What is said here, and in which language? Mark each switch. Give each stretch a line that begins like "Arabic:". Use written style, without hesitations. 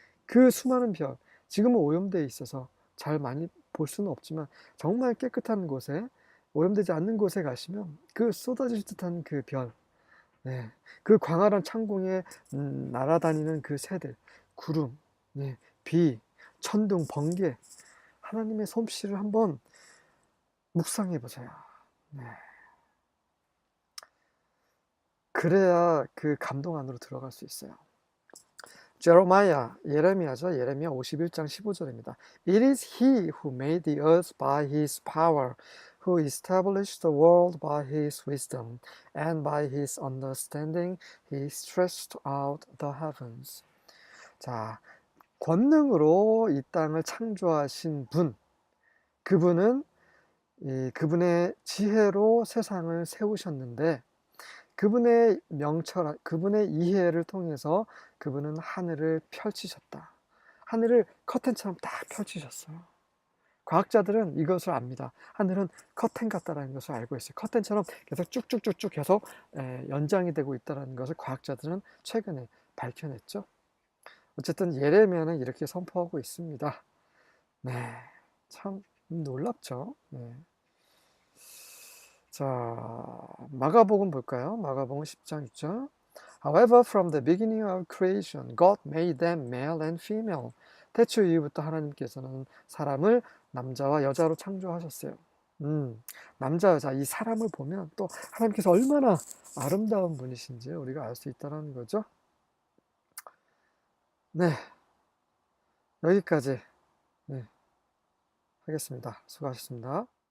Korean: 그 수많은 별, 지금은 오염되어 있어서 잘 많이 볼 수는 없지만 정말 깨끗한 곳에, 오염되지 않는 곳에 가시면 그 쏟아질 듯한 그 별, 네, 그 광활한 창공에 날아다니는 그 새들, 구름, 네, 비, 천둥, 번개, 하나님의 솜씨를 한번 묵상해 보세요. 네. 그래야 그 감동 안으로 들어갈 수 있어요. 예레미야죠. 예레미야 51장 15절입니다.
English: It is he who made the earth by his power, who established the world by his wisdom, and by his understanding he stretched out the heavens.
Korean: 자, 권능으로 이 땅을 창조하신 분, 그분은 그분의 지혜로 세상을 세우셨는데, 그분의 명철, 그분의 이해를 통해서 그분은 하늘을 펼치셨다. 하늘을 커튼처럼 딱 펼치셨어요. 과학자들은 이것을 압니다. 하늘은 커튼 같다라는 것을 알고 있어요. 커튼처럼 계속 쭉쭉쭉쭉 계속 연장이 되고 있다는 것을 과학자들은 최근에 밝혀냈죠. 어쨌든 예레미야는 이렇게 선포하고 있습니다. 네, 참 놀랍죠. 네. 자, 마가복음 볼까요? 마가복음 10장 6절.
English: However, from the beginning of creation, God made them male and female.
Korean: 태초 이후부터 하나님께서는 사람을 남자와 여자로 창조하셨어요. 남자, 여자, 이 사람을 보면 또 하나님께서 얼마나 아름다운 분이신지 우리가 알 수 있다는 거죠. 네, 여기까지 하겠습니다. 수고하셨습니다.